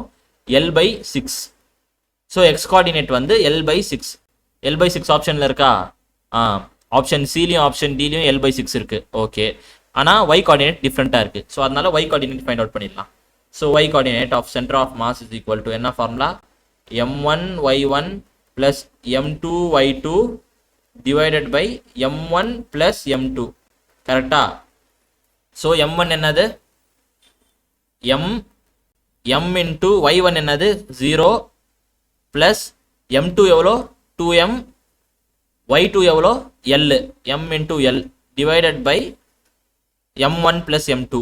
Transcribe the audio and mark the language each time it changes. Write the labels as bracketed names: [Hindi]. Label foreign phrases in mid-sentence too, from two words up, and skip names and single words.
[English] L/6. so x coordinate வந்து L/6. [Tamil] L/6 ஆப்ஷனில் இருக்கா? ஆப்ஷன் சிலையும் ஆப்ஷன் டிலையும் L/6 இருக்குது. ஓகே, ஆனால் [English] y coordinate [Tamil] டிஃப்ரெண்ட்டாக இருக்குது. ஸோ அதனால [English] y coordinate find out [Tamil] பண்ணிடலாம். [English] so y coordinate of center of mass is equal to என்ன ஃபார்முலா? M1y1 plus M2y2 divided by M1 plus M2. [Tamil] கரெக்டா? ஸோ M1 என்னது? M இன்டூ y1 என்னது? 0 plus M2 எவ்வளோ? 2M. [English] y2 எவ்வளோ? L. M இன்டூ L divided by M1 plus M2.